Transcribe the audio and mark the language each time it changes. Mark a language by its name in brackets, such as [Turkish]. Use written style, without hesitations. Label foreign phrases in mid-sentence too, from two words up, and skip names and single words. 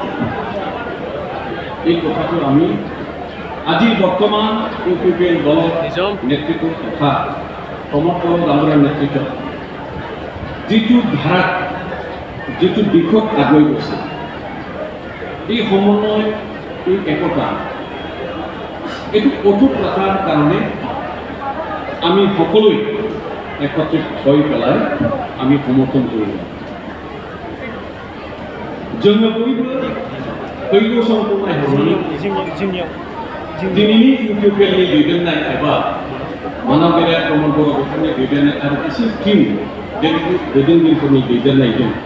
[Assamese] এই কথাটো আমি আজি বৰ্তমান UPPL দলৰ নেতৃত্ব তথা প্ৰমোদ ডাঙৰীয়াৰ নেতৃত্বত যিটো ধাৰাত, যিটো দিশত আগুৱাই গৈছে, এই সমন্বয়, এই একতা, এইটো অটুট ৰখাৰ কাৰণে আমি সকলোৱে একত্ৰিত হৈ পেলাই আমি সমৰ্থন কৰিব লাগিব। [Bodo] जोङो बयबो फैगौ समखौहाय हरनानै दिनैनि UPPL नि दैदेननाय एबा मानाव गेरेट प्रमोद बर' बिथांनि दैदेननाय आरो गासै टीम दैदेनगिरिफोरनि दैदेननायजों